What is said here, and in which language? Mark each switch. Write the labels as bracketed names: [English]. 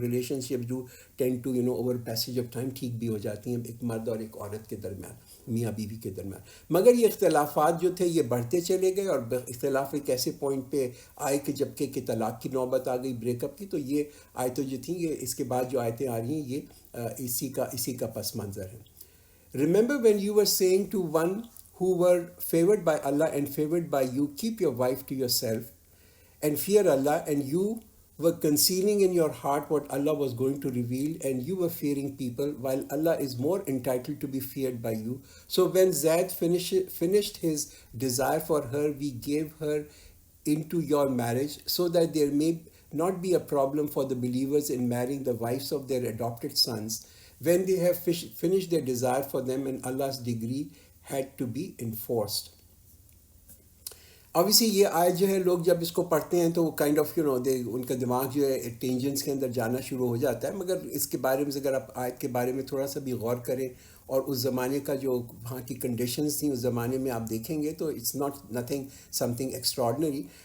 [Urdu] Relation شپ جو [English] tend to over passage of time [Urdu] ٹھیک بھی ہو جاتی ہیں ایک مرد اور ایک عورت کے درمیان, میاں بیوی کے درمیان. مگر یہ اختلافات جو تھے یہ بڑھتے چلے گئے, اور اختلاف ایک ایسے پوائنٹ پہ آئے کہ جب کہ طلاق کی نوبت آ گئی, بریک اپ کی, تو یہ آیتیں جو تھیں، یہ اس کے بعد جو آیتیں آ رہی ہیں یہ اسی کا پس منظر ہے. [English] Remember when you were saying to one who were favored by Allah and favored by you, keep your wife to yourself and fear Allah, and you were concealing in your heart what Allah was going to reveal, and you were fearing people, while Allah is more entitled to be feared by you. So when Zaid finished his desire for her, we gave her into your marriage, so that there may not be a problem for the believers in marrying the wives of their adopted sons when they have finished their desire for them and Allah's decree had to be enforced. [Urdu] obviously یہ آیت جو ہے لوگ جب اس کو پڑھتے ہیں تو وہ کائنڈ آف ان کا دماغ جو ہے ٹینجنس کے اندر جانا شروع ہو جاتا ہے. مگر اس کے بارے میں اگر آپ آیت کے بارے میں تھوڑا سا بھی غور کریں اور اس زمانے کا جو وہاں کی کنڈیشنز تھیں اس زمانے میں آپ دیکھیں گے تو [English] It's not nothing something extraordinary.